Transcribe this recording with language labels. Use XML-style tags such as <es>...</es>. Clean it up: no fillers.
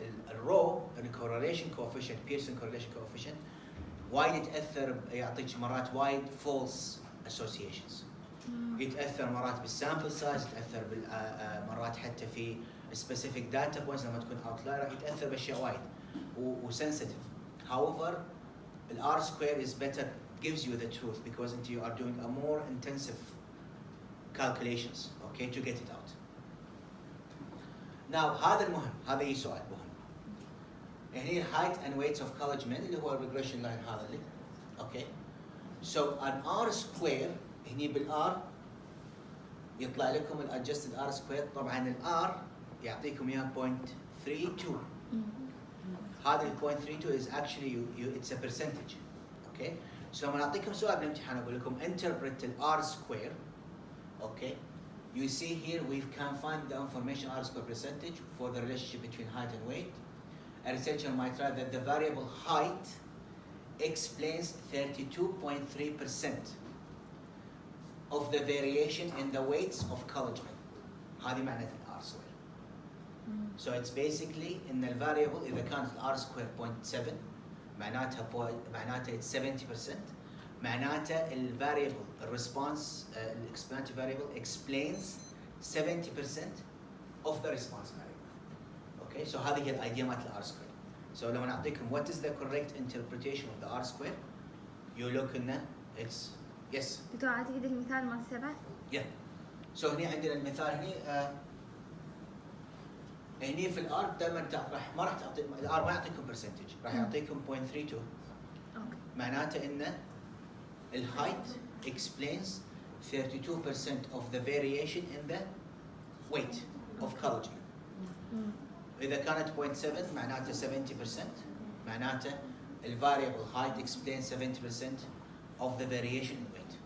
<ar>الرو الcorrelation coefficient Pearson correlation coefficient وايد يتاثر يعطيك مرات وايد</ar> <en>false associations.</en> <ar>يتاثر مرات بالسامبل سايز، يتاثر مرات حتى في</ar> <en>specific data points</en> <ar>لما تكون outlier يتاثر باشياء وايد وsensitive.</ar> <en>However, the R square is better, gives you the truth because you are doing a more intensive calculations, okay, to get it out.</en> <ar>Now هذا المهم، هذا أي سؤال مهم. هني</ar> <en>height and weights of college men</en> <ar>اللي هو</ar> <en>regression line</en> <ar>هذا اللي،</ar> <en>okay. So an R square</en> <ar>هني بالR يطلع لكم ال</ar> <en>adjusted R square.</en> <ar>طبعا ال R يعطيكم إياه 0.32.</ar> <en>هذا ال 0.32 is actually it's a percentage, okay.</en> <ar>So لما أعطيكم سؤال بالامتحان أقول لكم interpret ال R square, okay.</ar> <en>You see here we can find the information R square percentage for the relationship between height and weight. A researcher might write that the variable height explains 32.3% of the variation in the weights of college men.</en> <ar>هذه معناتها</ar> <en>R square. So it's basically in the variable</en> <ar>إذا كانت</ar> <en>R square 0.7 معناتها it's 70%.</en> <ar>معناته ال</ar> <en>variable response explanatory variable explains 70% of the response variable. Okay, so</en> <ar>هذه هي الايديا مالت</ar> <en>R square. So</en> <ar>لما نعطيكم</ar> <en>what is the correct interpretation of the R square, you look in it's yes.</en> <ar>دكتور أعتقد المثال مال 7.</ar> <en>Yeah.</en> <ar>So هني عندنا المثال هني هني في الار دائما ما راح تعطي الار ما يعطيكم برسنتج، راح يعطيكم 0.32. أوكي. معناته ان الهايت</ar> <en>explains 32% of the variation in the weight of collagen.</en> <ar>إذا كانت</ar> <en>0.7 معناته 70%،</en> <ar>معناته ال</ar> <en>variable height explains 70% of the variation in weight.</en>